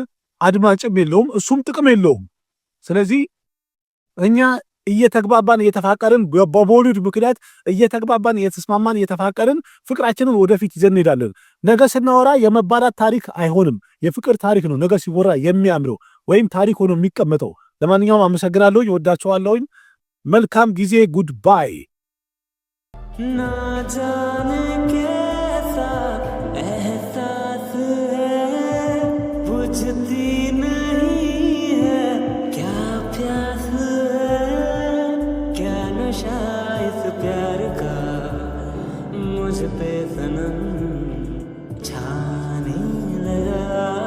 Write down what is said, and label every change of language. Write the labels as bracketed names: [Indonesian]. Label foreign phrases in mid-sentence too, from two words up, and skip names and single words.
[Amharic] አድማጭም የለውም፣ እሱም ጥቅም የለውም። ስለዚህ እኛ እየተግባባን እየተፋቀርን በቦሊውድ ምክንያት እየተግባባን እየተስማማን እየተፋቀርን ፍቅራችንን ወደፊት ይዘን እንሄዳለን። ነገ ስናወራ የመባላት ታሪክ አይሆንም፣ የፍቅር ታሪክ ነው ነገ ሲወራ የሚያምረው ወይም ታሪክ ሆኖ የሚቀመጠው። ለማንኛውም አመሰግናለሁኝ፣ ወዳቸዋለሁኝ። መልካም ጊዜ። ጉድባይ። [Hindi] ना जाने कैसा एहसास है, बुझती नहीं है क्या प्यास है, क्या नशा इस प्यार का मुझ पे सनम छाने लगा।